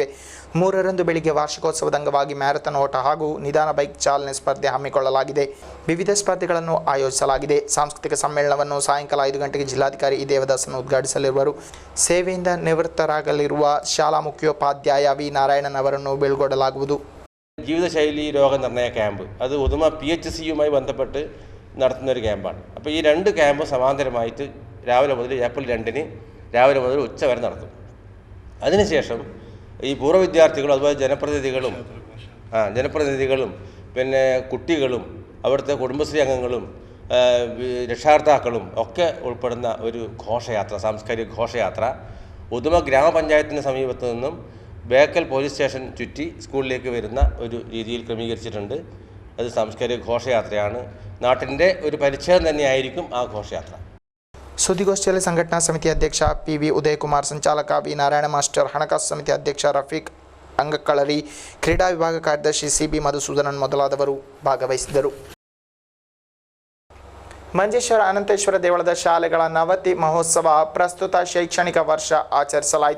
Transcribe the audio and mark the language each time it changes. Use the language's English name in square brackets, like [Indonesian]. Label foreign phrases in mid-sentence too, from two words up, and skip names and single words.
[Kannada] 3ರಂದು ಬೆಳಿಗ್ಗೆ ವಾರ್ಷಿಕೋತ್ಸವದ ಅಂಗವಾಗಿ ಮ್ಯಾರಥಾನ್ ಓಟ ಹಾಗೂ ನಿಧಾನ ಬೈಕ್ ಚಾಲನೆ ಸ್ಪರ್ಧೆ ಹಮ್ಮಿಕೊಳ್ಳಲಾಗಿದೆ. ವಿವಿಧ ಸ್ಪರ್ಧೆಗಳನ್ನು ಆಯೋಜಿಸಲಾಗಿದೆ. ಸಾಂಸ್ಕೃತಿಕ ಸಮ್ಮೇಳನವನ್ನು ಸಾಯಂಕಾಲ 5 ಗಂಟೆಗೆ ಜಿಲ್ಲಾಧಿಕಾರಿ ದೇವದಾಸನ್ ಉದ್ಘಾಟಿಸಲಿರುವರು. ಸೇವೆಯಿಂದ ನಿವೃತ್ತರಾಗಲಿರುವ ಶಾಲಾ ಮುಖ್ಯೋಪಾಧ್ಯಾಯ ವಿ ನಾರಾಯಣನ್ ಅವರನ್ನು ബീಳ್കൊಡಲಾಗುವುದು. [Malayalam] ജീവിതശൈലി രോഗനിർണയ ക്യാമ്പ് അത് ഉദുമ PHCയുമായി ബന്ധപ്പെട്ട് നടത്തുന്ന ഒരു ക്യാമ്പാണ്. അപ്പോൾ ഈ 2 ക്യാമ്പ് സമാന്തരമായിട്ട് രാവിലെ മുതൽ ഏപ്രിൽ 2-ന് രാവിലെ മുതൽ ഉച്ച വരെ നടത്തും. അതിനുശേഷം ഈ പൂർവ്വ വിദ്യാർത്ഥികളും അതുപോലെ ജനപ്രതിനിധികളും പിന്നെ കുട്ടികളും അവിടുത്തെ കുടുംബശ്രീ അംഗങ്ങളും രക്ഷാകർത്താക്കളും ഒക്കെ ഉൾപ്പെടുന്ന ഒരു ഘോഷയാത്ര, സാംസ്കാരിക ഘോഷയാത്ര ഉദുമ ഗ്രാമപഞ്ചായത്തിന് സമീപത്തു നിന്നും ബേക്കൽ പോലീസ് സ്റ്റേഷൻ ചുറ്റി സ്കൂളിലേക്ക് വരുന്ന ഒരു രീതിയിൽ ക്രമീകരിച്ചിട്ടുണ്ട്. അത് സാംസ്കാരിക ഘോഷയാത്രയാണ്. നാട്ടിൻ്റെ ഒരു പരിച്ഛേദം തന്നെയായിരിക്കും ആ ഘോഷയാത്ര. [Kannada] ಸುದ್ದಿಗೋಷ್ಠಿಯಲ್ಲಿ ಸಂಘಟನಾ ಸಮಿತಿ ಅಧ್ಯಕ್ಷ PV ಉದಯಕುಮಾರ್, ಸಂಚಾಲಕ ವಿ ನಾರಾಯಣ ಮಾಸ್ಟರ್, ಹಣಕಾಸು ಸಮಿತಿ ಅಧ್ಯಕ್ಷ ರಫೀಕ್ ಅಂಗಕ್ಕಳರಿ, ಕ್ರೀಡಾ ವಿಭಾಗ ಕಾರ್ಯದರ್ಶಿ CB ಮಧುಸೂದನನ್ ಮೊದಲಾದವರು ಭಾಗವಹಿಸಿದ್ದರು. ಮಂಜೇಶ್ವರ ಅನಂತೇಶ್ವರ ದೇವಳದ ಶಾಲೆಗಳ ನವತಿ ಮಹೋತ್ಸವ ಪ್ರಸ್ತುತ ಶೈಕ್ಷಣಿಕ ವರ್ಷ ಆಚರಿಸಲಾಯಿತು.